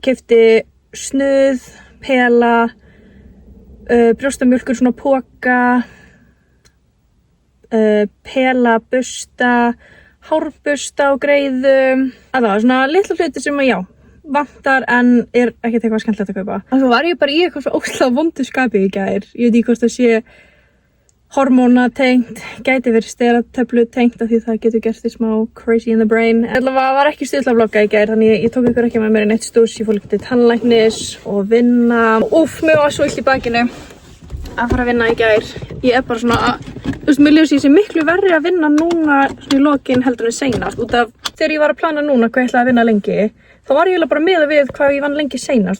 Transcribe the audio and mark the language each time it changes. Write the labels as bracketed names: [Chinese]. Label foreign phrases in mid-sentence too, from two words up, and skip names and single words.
[Icelandic] Keypti snuð, pela, brjóstamjólkur svona póka, pela, busta, hárbusta og greiðu. Það var svona litlu hluti sem já, vantar en ekkert eitthvað skemmtilegt að kaupa. Og svo var ég bara í eitthvað svo ógeðslega vondu skapi í gær. Ég veit ekki hvort það sé hormónatengt, gæti verið steratöflu tengt af því það getur gert því smá [English] crazy in the brain. [Icelandic] Það var ekki stuð til að vlogga í gær, þannig ég tók ykkur ekki með mér í neitt stús. Ég fór líka til tannlæknis og vinna. Mér var svo illt í bakinu að fara að vinna í gær. Ég bara svona, mér líður sér miklu verri að vinna núna svona í lokin heldur en seinast. Út af þegar ég var að plana núna hvað ég ætlaði að vinna lengi, þá var ég bara miðað við hvað ég vann lengi seinast.